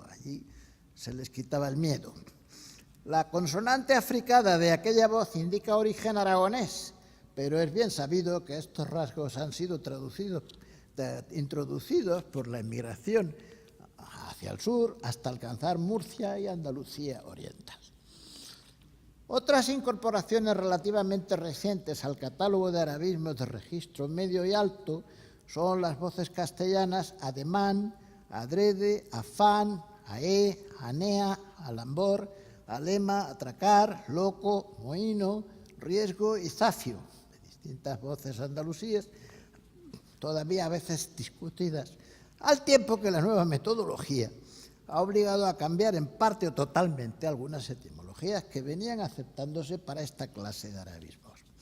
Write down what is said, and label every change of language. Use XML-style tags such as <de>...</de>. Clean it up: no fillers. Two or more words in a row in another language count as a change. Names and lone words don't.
<es>Allí se les quitaba el miedo. La consonante africada de aquella voz indica origen aragonés, pero es bien sabido que estos rasgos han sido introducidos por la emigración hacia el sur hasta alcanzar Murcia y Andalucía oriental. Otras incorporaciones relativamente recientes al catálogo de arabismos de registro medio y alto son las voces castellanas ademán, adrede, afán, aé, anea, alambor, alema, atracar, loco, mohino, riesgo y zafio, de distintas voces andalusíes, todavía a veces discutidas, al tiempo que la nueva metodología ha obligado a cambiar en parte o totalmente algunas etimologías que venían aceptándose para esta clase de arabismos.</es>